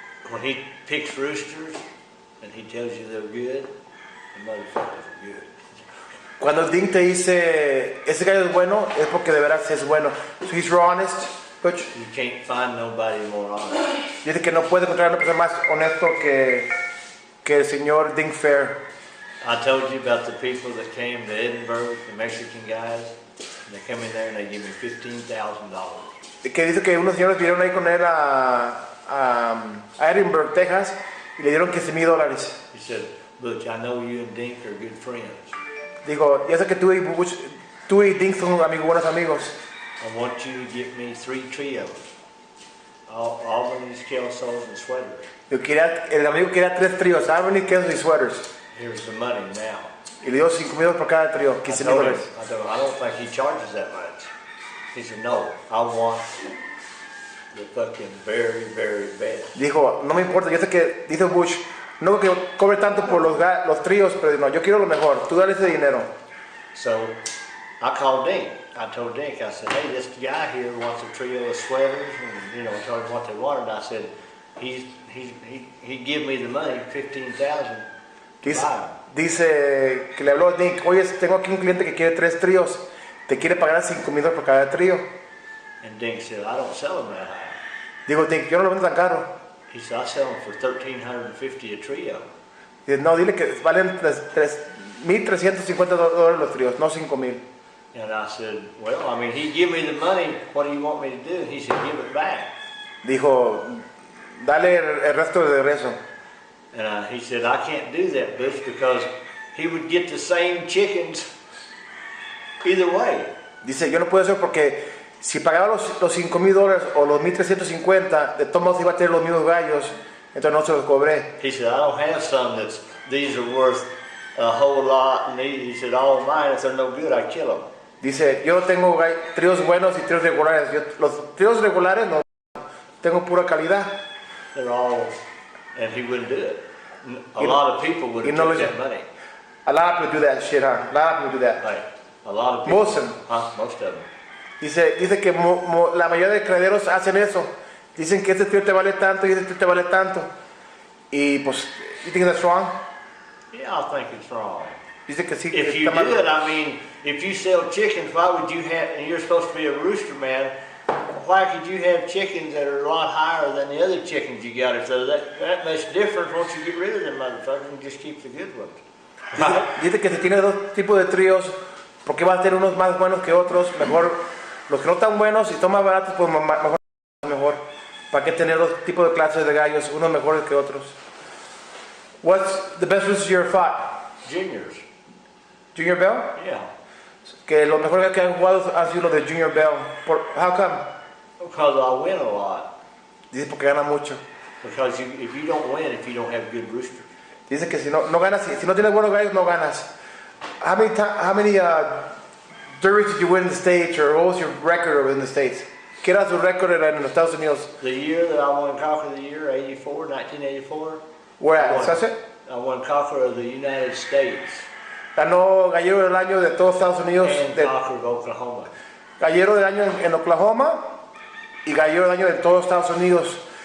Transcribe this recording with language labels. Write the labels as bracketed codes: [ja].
[en] When he picks roosters and he tells you they're good, the motherfuckers are good. [es] Cuando Dink te dice ese gallo es bueno, es porque de veras es bueno. [en] So he's real honest, Butch. You can't find nobody more honest. [es] Dice que no puede encontrar una persona más honesto que el señor Dink Fair. [en] I told you about the people that came to Edinburgh, the Mexican guys, and they come in there and they give me $15,000. [es] Que dice que unos señores vinieron ahí con él a Edinburgh, Texas, y le dieron $15,000. [en] He said, Butch, I know you and Dink are good friends. [es] Digo, ya sé que tú y Dink son buenos amigos. [en] I want you to get me 3 trios. Albany's, Kelsos, and sweaters. [es] El amigo quería 3 tríos, Albany, quesos y sweaters. [en] Here's the money now. [es] Y le dio $5,000 por cada trío, $15,000. [en] I don't think he charges that much. He said, no, I want the fucking very best. [es] Dijo, no me importa, yo sé que, dice Bush, no que cobre tanto por los tríos, pero no, yo quiero lo mejor, tú dale ese dinero. [en] So I called Dink. I told Dink, I said, hey, this guy here wants a trio of sweaters, and told him what they wanted. I said, he give me the money, $15,000. [es] Dice que le habló a Dink, oye, tengo aquí un cliente que quiere 3 tríos, te quiere pagar $5,000 por cada trío. [en] And Dink said, I don't sell them that high. [es] Digo, Dink, yo no lo vendo tan caro. [en] He said, I sell them for $1,350 a trio. [es] Dice, no, dile que valen $1,350 los tríos, no $5,000. [en] And I said, well, I mean, he give me the money, what do you want me to do? And he said, give it back. [es] Dijo, dale el resto de regreso. [en] And he said, I can't do that, Butch, because he would get the same chickens either way. [es] Dice, yo no puedo hacer porque si pagaba los $5,000 o los $1,350, de todos modos iba a tener los mismos gallos, entonces no se los cobré. [en] He said, I don't have some these are worth a whole lot, and he said, all of mine, if they're no good, I kill them. [es] Dice, yo no tengo tríos buenos y tríos regulares. Los tríos regulares no tengo pura calidad. [en] They're all, and he wouldn't do it. A lot of people would have took that money. A lot of people do that shit, huh? A lot of people do that. Right. A lot of people. Most of them. Most of them. [es] Dice que la mayoría de criaderos hacen eso. Dicen que este trío te vale tanto y este trío te vale tanto. Y pues, [en] you think that's wrong? Yeah, I think it's wrong. [es] Dice que sí. [en] If you do it, I mean, if you sell chickens, why would you have, and you're supposed to be a rooster man, why could you have chickens that are a lot higher than the other chickens you got? If that makes a difference, once you get rid of them motherfuckers and just keep the good ones. [es] Dice que si tiene 2 tipos de tríos, ¿por qué va a tener unos más buenos que otros? Mejor los que no están buenos y son más baratos, pues mejor. ¿Para qué tener dos tipos de clases de gallos, unos mejores que otros? [en] What's the best rooster you ever fought? Juniors. Junior Bell? Yeah. [es] Que los mejores que han jugado han sido los de Junior Bell. [en] How come? Because I win a lot. [es] Dice porque gana mucho. [en] Because if you don't win, if you don't have good roosters. [es] Dice que si no ganas, si no tienes buenos gallos, no ganas. [en] How many derbies did you win in the States, or what was your record in the States? [es] ¿Qué era su récord en los Estados Unidos? [en] The year that I won Conqueror of the Year, 1984. Where at? Sunset? I won Conqueror of the United States. [es] Ganó Gallero del Año de todos Estados Unidos. [en] And Conqueror of Oklahoma. [es] Gallero del Año en Oklahoma y Gallero del Año de todos Estados Unidos.